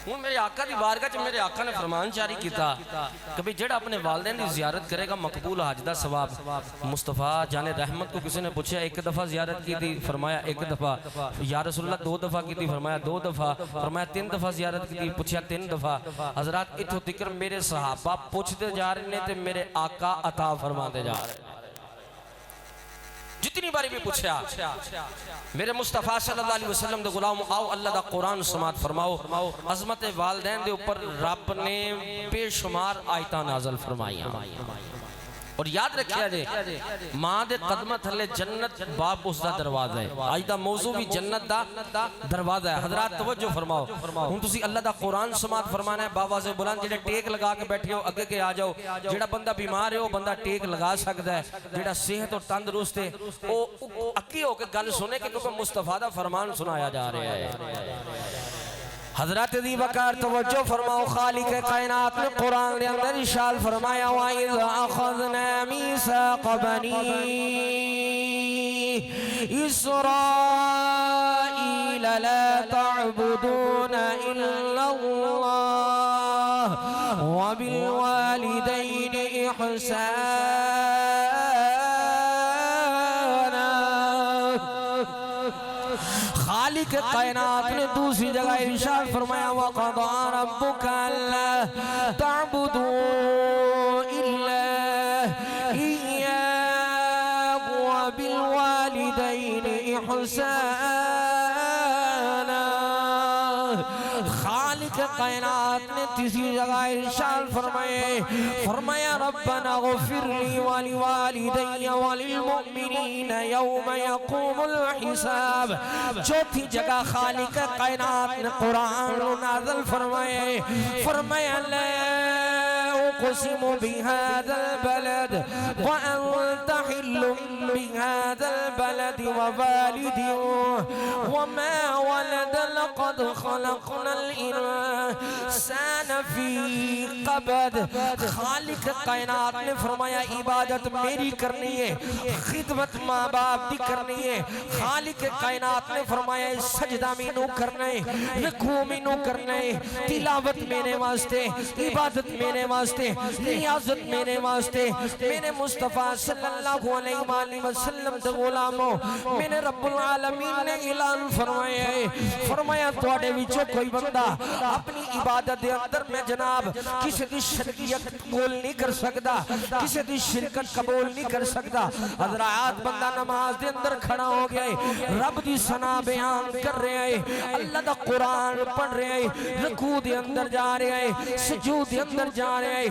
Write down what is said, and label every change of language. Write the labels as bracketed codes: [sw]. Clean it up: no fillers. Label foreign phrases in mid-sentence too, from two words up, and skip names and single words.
[pa] ہوں میرے آقا دی بارگاہ میرے آقا نے فرمان جاری کیتا کہ بھی جڑا اپنے والدین دی زیارت کرے گا مقبول حج دا ثواب. [ur] مصطفیٰ جان رحمت کو کسی نے پوچھا ایک دفعہ زیارت کی تھی فرمایا ایک دفعہ. یا رسول اللہ 2 دفعہ کی تھی فرمایا 2 دفعہ. فرمایا 3 دفعہ زیارت کی تھی پوچھا 3 دفعہ. حضرات اتھو تکر میرے صحابہ پوچھتے جا رہے ہیں تے میرے آقا عطا فرماتے جا رہے ہیں. [pa] جتنی باری بھی پوچھا میرے مصطفیٰ صلی اللہ علیہ وسلم دے غلام آؤ اللہ دا قرآن سماعت فرماؤ. عظمت والدین دے اوپر رب نے بے شمار آیتاں نازل فرمائیاں. اور یاد رکھیا جے ماں دے قدمہ تھلے جنت باب اس دا دروازہ ہے. آج دا موضوع بھی جنت دا دروازہ ہے. حضرات توجہ فرماؤ. ہوں تسی اللہ دا قرآن سماعت فرمانا ہے بابا سے بلند. جڑے ٹیک لگا کے بیٹھے ہو اگے کے آ جاؤ. جڑا بندہ بیمار ہے [ur] وہ بندہ ٹیک لگا سکتا ہے. [pa] جڑا صحت اور تندرست ہے وہ اکی ہو کے گل سنے کیونکہ مصطفیٰ دا فرمان سنایا جا رہا ہے. حضرات دی وقار توجہ فرماؤ. [ur] خالق کائنات نے قرآن نے اندر ارشاد فرمایا [ar] وَإِذْ أَخَذْنَا مِيثَاقَ بَنِي إِسْرَائِيلَ لَا تَعْبُدُونَ إِلَّا اللَّهَ وَبِالْوَالِدَيْنِ إِحْسَانًا. [ur] خالق کائنات نے دوسری جگہ ارشاد فرمایا [ar] وَقَضَىٰ رَبُّكَ أَلَّا تَعْبُدُوا إِلَّا إِيَّاهُ وَبِالْوَالِدَيْنِ إِحْسَانًا. [ur] خالق کائنات نے تیسری جگہ ارشاد فرمایا [ar] ربنا غفر لی ولوالدی وللمؤمنین یوم یقوم الحساب. [ur] چوتھی جگہ خالق کائنات نے قرآن نازل فرمایا [ar] لا اقسم بهذا البلد وانت حل بهذا البلد ووالد وما ولد لقد خلقنا الانسان فی قبد. [pa] خالق کائنات نے فرمایا عبادت میری کرنی ہے خدمت ماں باپ دی کرنی ہے. خالق کائنات نے فرمایا سجدہ مینو کرنا ہے رکوع مینو کرنا ہے تلاوت میرے واسطے عبادت میرے واسطے نیازت میرے واسطے. میرے مصطفیٰ صلی اللہ علیہ وآلہ وسلم دے غلاموں میرے رب العالمین نے اعلان فرمایا تواڈے وچوں کوئی بندہ اپنی عبادت دے اندر میں جناب کسی دی شرکیت قبول نہیں کر سکتا کسی دی شرکت قبول نہیں کر سکتا. حضرات بندہ نماز دے اندر کھڑا ہو گیا ہے رب دی ثنا بیان کر رہے ہیں اللہ دا قرآن پڑھ رہے ہیں رکوع دے اندر جا رہے ہیں سجود دے اندر جا رہے ہیں.